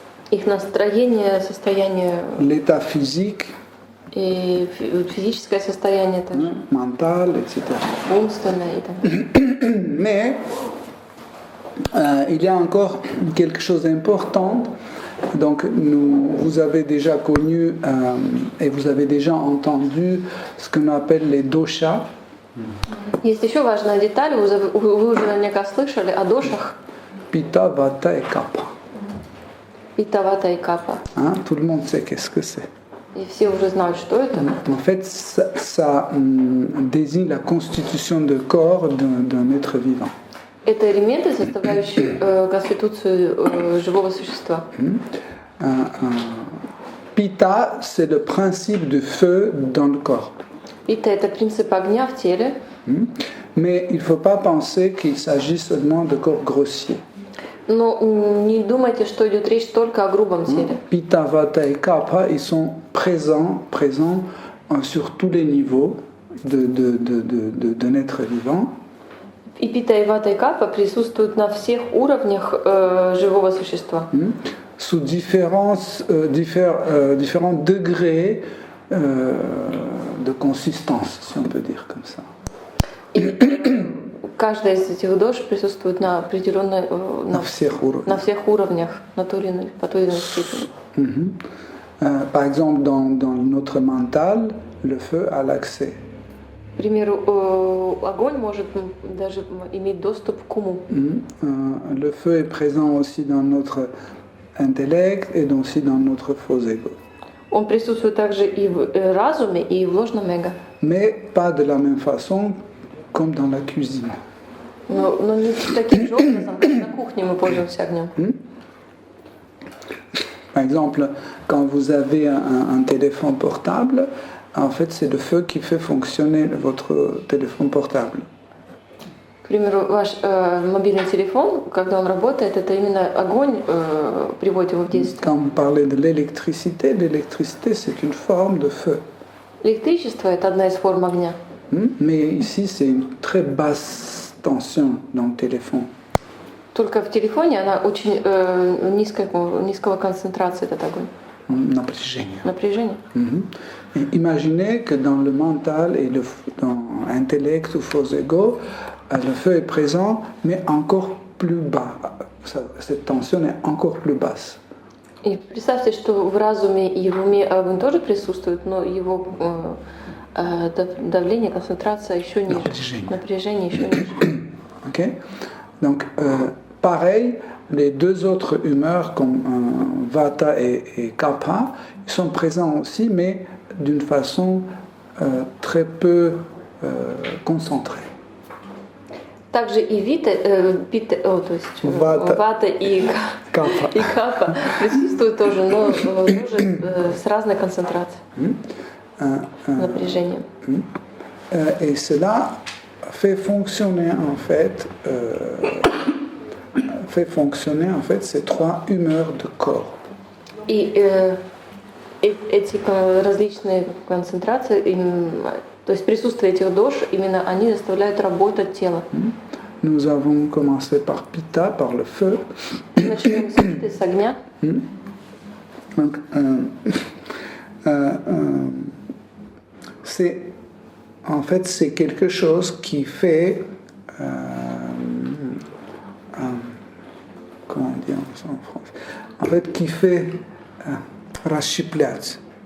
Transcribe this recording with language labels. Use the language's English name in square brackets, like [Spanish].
[Russian] их настроение, состояние, [French] l'état physique, [Russian] и физическое состояние также, [French] mental, etc. [Russian] умственное и так далее. [French] Mais il y a encore quelque chose d'important. Donc vous avez déjà connu et vous avez déjà entendu ce qu'on appelle les doshas. [Russian] Есть еще важная деталь, вы уже наверняка слышали о дошах. [French] Pitta, Vata et Kapha. [Russian] Пита, Вата и Капа. [French] Tout le monde sait qu'est-ce que c'est. [Russian] И все уже знают, что это. [French] En fait, ça désigne la constitution de corps d'un être vivant. [Russian] Это элементы, составляющие конституцию живого существа. [French] Pitta, c'est le principe du feu dans le corps. [Russian] Пита — это принцип огня в теле. [French] Mais il ne faut pas penser qu'il s'agit seulement de corps grossiers. [Russian] Но не думайте, что идет речь только о грубом теле. [French] Pitta, Vata et Kapha, ils sont présents sur tous les niveaux d'un être vivant. [Russian] И Пита, и Вата, и Капа присутствуют на всех уровнях живого существа. [French] Sous différents degrés de consistance, si on peut dire comme ça. [Russian] И каждая из этих дош присутствует на определенной, на всех уровнях, по той или иной степени. [French] Par exemple, dans notre mental, le feu a l'accès. [Russian] К примеру, огонь может даже иметь доступ к уму. [French] Le feu est présent aussi dans notre intellect et aussi dans notre faux ego. [Russian] Он присутствует также и в разуме, и в ложном эго. [French] Mais pas de la même façon comme dans la cuisine. [Russian] Но не таким же образом, как на кухне мы пользуемся огнем. [French] Par exemple, quand vous avez un téléphone portable, en fait, c'est le feu qui fait fonctionner votre téléphone portable. [Russian] К примеру, ваш мобильный телефон, когда он работает, это именно огонь приводит его в действие. [French] Quand vous parlez de l'électricité, c'est une forme de feu. [Russian] Электричество — это одна из форм огня. [French] Mais ici, c'est une très basse tension dans le téléphone. [Russian] Только в телефоне она очень низкого концентрации, этот огонь. Напряжение. [French] Imaginez que dans le mental et dans l'intellect ou faux ego, le feu est présent, mais encore plus bas, cette tension est encore plus basse. [Russian] И представьте, что в разуме и в уме огонь тоже присутствует, но его давление, концентрация еще ниже, напряжение еще ниже. [English] Okay? [French] Donc, pareil, les deux autres humeurs comme Vata et Kapha, ils sont présents aussi, mais d'une façon très peu concentrée. [Russian] Также и то есть Вата и Капа присутствуют тоже, но тоже с разной концентрацией, напряжением. [French] Et cela fait fonctionner en fait ces trois humeurs de corps. [Russian] И эти различные концентрации, то есть присутствие этих дош, именно они заставляют работать тело. [French] Nous avons commencé par Pitta, par le feu. [Russian] Начнем с Питы, с огня. [French] Donc, c'est quelque chose qui fait comment dire en France, en fait qui fait [Russian] расщеплять.